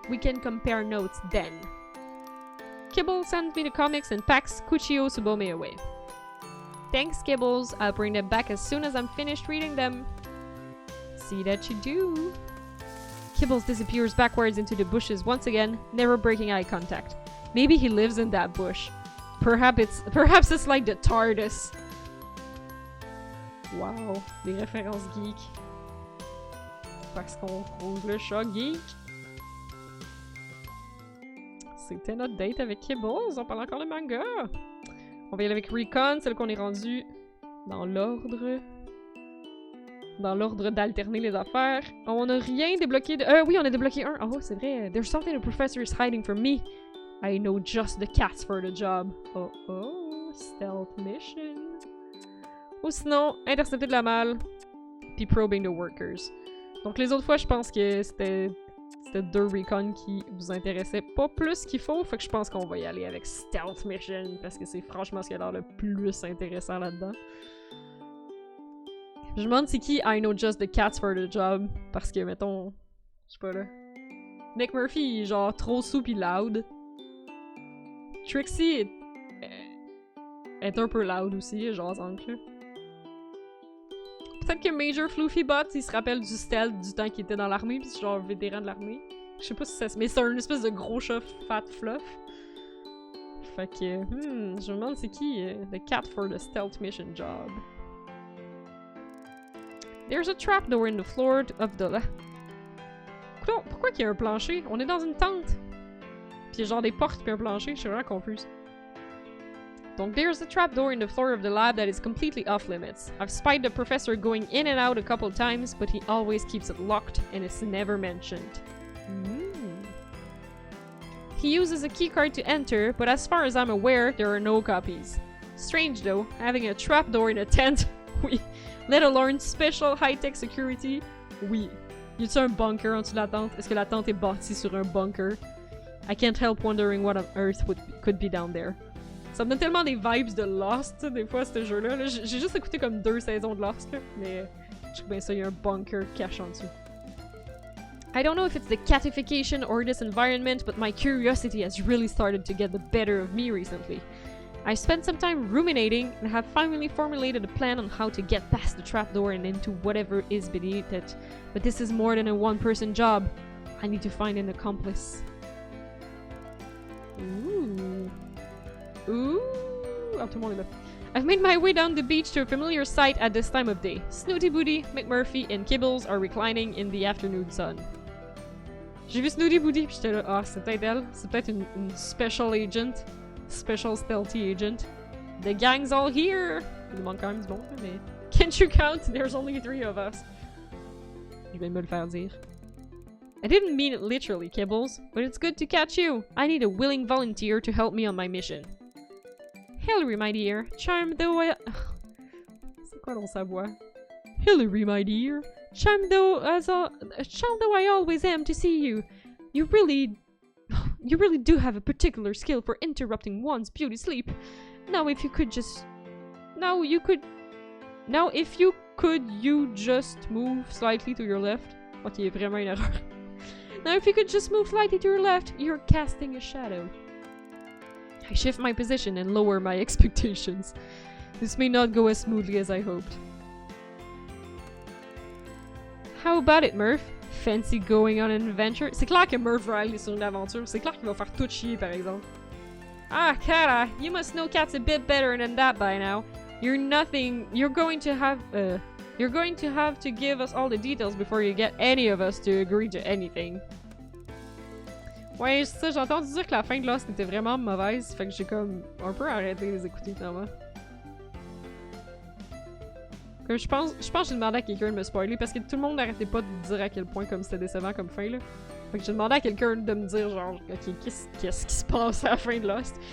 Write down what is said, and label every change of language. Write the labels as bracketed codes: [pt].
[en] We can compare notes then. Kibble sends me the comics and packs Kuchio Tsubome away. Thanks, Kibbles. I'll bring them back as soon as I'm finished reading them. See that you do. Kibbles disappears backwards into the bushes once again, never breaking eye contact. Maybe he lives in that bush. Perhaps it's like the TARDIS. [fr] Wow, des références geek. Parce qu'on trouve le chat geek. C'était notre date avec Kibbles. On parle encore de manga. On va y aller avec Recon, celle qu'on est rendu dans l'ordre. Dans l'ordre d'alterner les affaires. On n'a rien débloqué de... oui, on a débloqué un. Oh, c'est vrai. [en] There's something the professor is hiding from me. I know just the cats for the job. [fr] Oh oh, [en] stealth mission. [fr] Ou sinon, intercepter de la malle, puis [en] probing the workers. [fr] Donc les autres fois, je pense que c'était 2 recon qui vous intéressaient pas plus qu'il faut, fait que je pense qu'on va y aller avec [en] stealth mission, [fr] parce que c'est franchement ce qui a l'air le plus intéressant là-dedans. Je me demande c'est qui [en] I know just the cats for the job, [fr] parce que mettons, je sais pas là, Nick Murphy il est genre trop sous pis loud. Trixie est un peu loud aussi, genre là. Peut-être que Major Floofybot, il se rappelle du stealth du temps qu'il était dans l'armée, pis c'est genre vétéran de l'armée. Je sais pas si ça... Mais c'est un espèce de gros chat [en] fat fluff. [fr] Fait que... je me demande c'est qui [en] the cat for the stealth mission job. There's a trapdoor in the floor of the... [fr] Coudonc, pourquoi qu'il y a un plancher? On est dans une tente. Pis il y a genre des portes pis un plancher, je suis vraiment confuse. [en] Donc, there's a trapdoor in the floor of the lab that is completely off limits. I've spied the professor going in and out a couple times, but he always keeps it locked and it's never mentioned. He uses a keycard to enter, but as far as I'm aware, there are no copies. Strange though, having a trapdoor in a tent, oui. Let alone special high-tech security, oui. [fr] Y a-t-il un bunker en dessous de la tente? Est-ce que la tente est bâtie sur un bunker? [en] I can't help wondering what on earth could be down there. [fr] Ça me donne tellement des vibes de Lost, des fois, ce jeu-là. J'ai juste écouté comme 2 saisons de Lost, là, mais je trouve bien ça, il y a un bunker caché en dessous. [en] I don't know if it's the catification or this environment, but my curiosity has really started to get the better of me recently. I spent some time ruminating and have finally formulated a plan on how to get past the trapdoor and into whatever is beneath it. But this is more than a one-person job. I need to find an accomplice. Ooh. Ooh! [fr] Oh, tout le monde est là. [en] I've made my way down the beach to a familiar sight at this time of day. Snooty Booty, McMurphy, and Kibbles are reclining in the afternoon sun. [fr] J'ai vu Snooty Booty, pis j'étais là, ah, c'est peut-être elle. C'est peut-être une [en] special agent. Special stealthy agent. The gang's all here! [fr] Il manque quand même du bon, mais... [en] Can't you count? There's only 3 of us. [fr] Je vais me le faire dire. [en] I didn't mean it literally, Kibbles, but it's good to catch you. I need a willing volunteer to help me on my mission. Hillary, my dear, charmed though I... [fr] C'est quoi dans sa voix? [en] Hillary, my dear, charmed though I always am to see you. You really do have a particular skill for interrupting one's beauty sleep. Now if you could just... Now if you could you just move slightly to your left. Ok, [fr] vraiment une erreur. [en] Now if you could just move slightly to your left, you're casting a shadow. I shift my position and lower my expectations. This may not go as smoothly as I hoped. How about it, Murph? Fancy going on an adventure? [fr] C'est clair que Murph va aller sur une aventure. C'est clair qu'il va faire tout chier, par exemple. [en] Ah, Kara, you must know cats a bit better than that by now. You're going to have to give us all the details before you get any of us to agree to anything. [fr] Ouais, ça, j'ai entendu dire que la fin de Lost était vraiment mauvaise, fait que j'ai comme un peu arrêté de les écouter finalement. Comme je pense que j'ai demandé à quelqu'un de me spoiler parce que tout le monde n'arrêtait pas de dire à quel point comme c'était décevant comme fin là. Fait que j'ai demandé à quelqu'un de me dire genre ok qu'est-ce qui se passe à la fin de Lost.